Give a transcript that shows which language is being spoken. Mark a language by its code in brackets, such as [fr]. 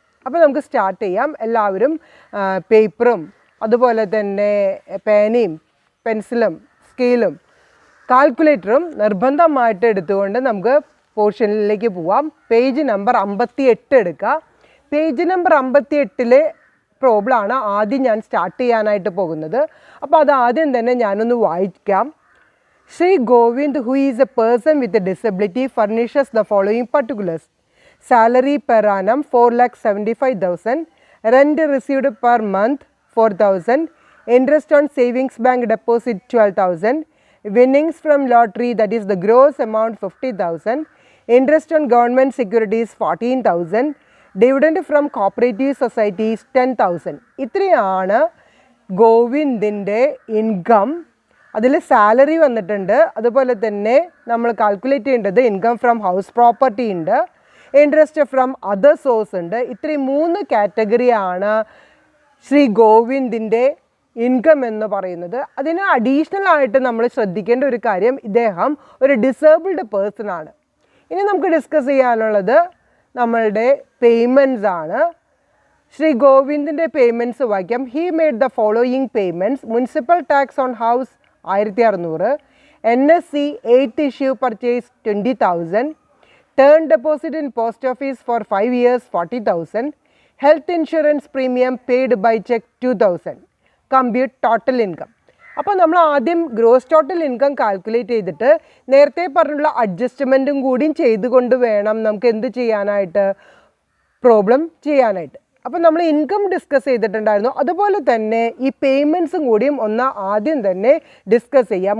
[ml] അപ്പോൾ നമുക്ക് സ്റ്റാർട്ട് ചെയ്യാം. എല്ലാവരും പേപ്പറും അതുപോലെ തന്നെ പേനയും പെൻസിലും സ്കെയിലും കാൽക്കുലേറ്ററും നിർബന്ധമായിട്ട് എടുത്തുകൊണ്ട് നമുക്ക് പോർഷനിലേക്ക് പോവാം. പേജ് നമ്പർ 58 എടുക്കുക. പേജ് നമ്പർ 58 പ്രോബ്ലമാണ് ആദ്യം ഞാൻ സ്റ്റാർട്ട് ചെയ്യാനായിട്ട് പോകുന്നത്. അപ്പോൾ അത് ആദ്യം തന്നെ ഞാനൊന്ന് വായിക്കാം. [en] Shri Govind, who is a person with a disability, furnishes the following particulars: salary per annum 4,75,000, rent received per month 4,000, interest on savings bank deposit 12,000, winnings from lottery, that is the gross amount 50,000, interest on government securities 14,000, dividend from cooperative societies 10,000. [ml] ഇത്രയാണ് ഗോവിന്ദിൻ്റെ income. അതിൽ salary വന്നിട്ടുണ്ട്. അതുപോലെ തന്നെ നമ്മൾ calculate ചെയ്യേണ്ടത് income from house property ഉണ്ട്, interest from other source ഉണ്ട്. ഇത്രയും 3 കാറ്റഗറിയാണ് ശ്രീ ഗോവിന്ദിൻ്റെ ഇൻകം എന്ന് പറയുന്നത്. അതിന് അഡീഷണൽ ആയിട്ട് നമ്മൾ ശ്രദ്ധിക്കേണ്ട ഒരു കാര്യം, ഇദ്ദേഹം ഒരു ഡിസേബിൾഡ് പേഴ്സൺ ആണ്. ഇനി നമുക്ക് ഡിസ്കസ് ചെയ്യാനുള്ളത് നമ്മളുടെ പേയ്മെൻറ്റ്സ് ആണ്. ശ്രീ ഗോവിന്ദിൻ്റെ പേയ്മെൻറ്റ്സ് വായിക്കാം. [en] He made the following payments: municipal tax on house 1,600, NSC 8th issue purchase 20,000, term deposit in post office for 5 years 40,000, health insurance premium paid by check 2,000. Compute total income. [ml] അപ്പോൾ നമ്മൾ ആദ്യം gross total income calculate ചെയ്തിട്ട് നേരത്തെ പറഞ്ഞുള്ള അഡ്ജസ്റ്റ്മെൻറ്റും കൂടിയും ചെയ്തുകൊണ്ട് വേണം നമുക്ക് എന്ത് ചെയ്യാനായിട്ട്, പ്രോബ്ലം ചെയ്യാനായിട്ട്. അപ്പോൾ നമ്മൾ ഇൻകം ഡിസ്കസ് ചെയ്തിട്ടുണ്ടായിരുന്നു. അതുപോലെ തന്നെ ഈ പേയ്മെൻറ്റ്സും കൂടിയും ആദ്യം തന്നെ ഡിസ്കസ് ചെയ്യാം.